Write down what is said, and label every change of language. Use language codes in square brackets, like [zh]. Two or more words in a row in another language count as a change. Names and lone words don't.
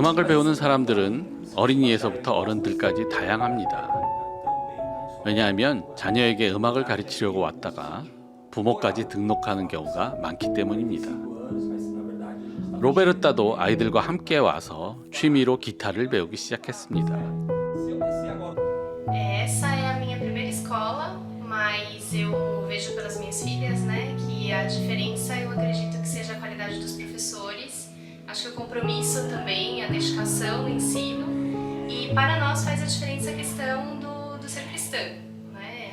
[ko] 음악을 배우는 사람들은 어린이에서부터 어른들까지 다양합니다. 왜냐하면 자녀에게 음악을 가르치려고 왔다가 부모까지 등록하는 경우가 많기 때문입니다. 로베르타도 아이들과 함께 와서 취미로 기타를 배우기 시작했습니다. [pt] Essa é a minha primeira escola, mas eu vejo pelas minhas filhas, né, que a diferença eu acredito que seja a qualidade dos professores. Acho que o compromisso também, a dedicação no ensino. E para nós faz a diferença a questão do ser cristã, né?